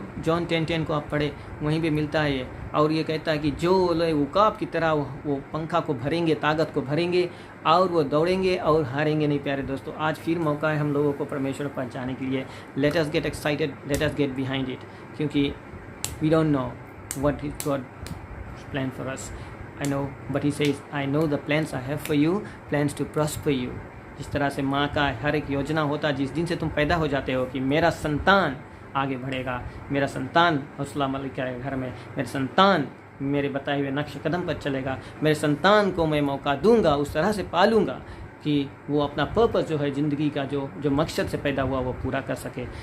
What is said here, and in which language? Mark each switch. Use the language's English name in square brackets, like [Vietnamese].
[Hindi] John 10:10 को आप पढ़े, वहीं पे मिलता है ये। और ये कहता है कि जो उकाब की तरह वो पंखा को भरेंगे, ताकत को भरेंगे, और वो दौड़ेंगे और हारेंगे नहीं। प्यारे दोस्तों, आज फिर मौका है हम लोगों को परमेश्वर पर जाने के लिए। [English] Let us get excited, let us get behind it, क्योंकि we don't know what is God plan for us. I know, but he says, I know the plans I have for you, plans to prosper you. [Hindi] जिस तरह से माँ का हर एक योजना होता, जिस दिन से तुम पैदा हो जाते हो कि मेरा संतान आगे बढ़ेगा, मेरा संतान हौसला मलिक के घर में, मेरे संतान मेरे बताए हुए नक्श कदम पर चलेगा, मेरे संतान को मैं मौका दूंगा, उस तरह से पालूंगा कि वो अपना पर्पस जो है ज़िंदगी का, जो मकसद से पैदा हुआ वो पूरा कर सके।